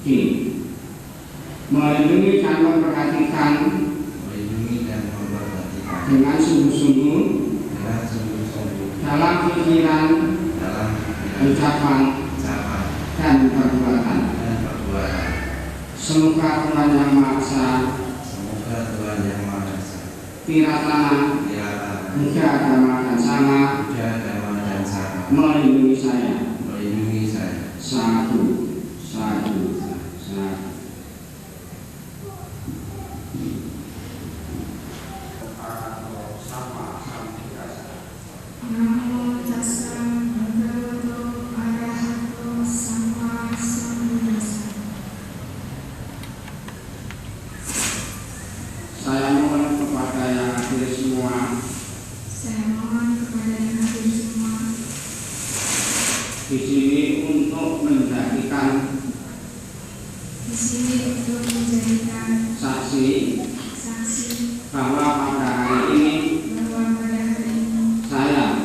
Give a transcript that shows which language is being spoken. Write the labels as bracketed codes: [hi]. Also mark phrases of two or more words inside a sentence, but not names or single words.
[id] Melindungi dan memperhatikan dengan sungguh-sungguh dalam pikiran, ucapan, dan perbuatan. Semoga Tuhan Yang Maha Esa Tiratana Buddha Dhamma dan Sangha melindungi saya. Satu. [pi] Namo tassa bhagavato arahato sama sambuddhassa. [id] Saya mohon kepada yang hadir semua di sini untuk menjadikan saksi bahwa pada hari ini saya